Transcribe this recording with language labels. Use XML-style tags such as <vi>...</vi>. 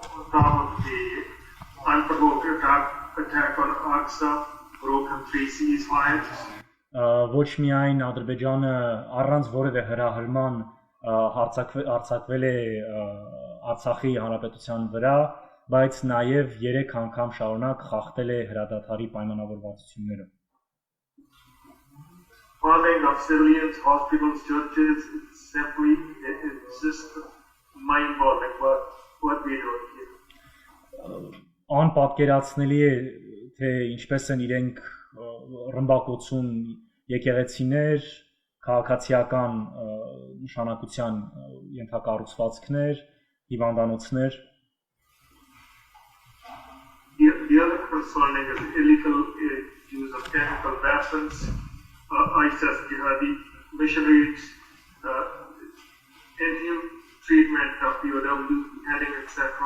<en>The unprovoked attack on Aqsa, broken 3 ceasefires.</en> <hy>Ոչ միայն Ադրբեջանը առանց որևէ հրահրման հարձակվել է Արցախի հանրապետության վրա, բայց նաև 3 անգամ շարունակ խախտել է հրադադարի պայմանավորվածությունները։</hy> <en>Bombing of civilians, hospitals, churches, it's just mind-boggling what we do here.</en> <hy>Անպատկերացնելի է, թե ինչպես են իրենք ռմբակոծում եկեղեցիներ, քաղաքացիական նշանակության ենթակառուցվածքներ, հիվանդանոցներ։</hy> <en>The other concerning is illegal use of chemical weapons, ISIS jihadi missionaries, inhuman treatment of POWs, beheading, etc.</en>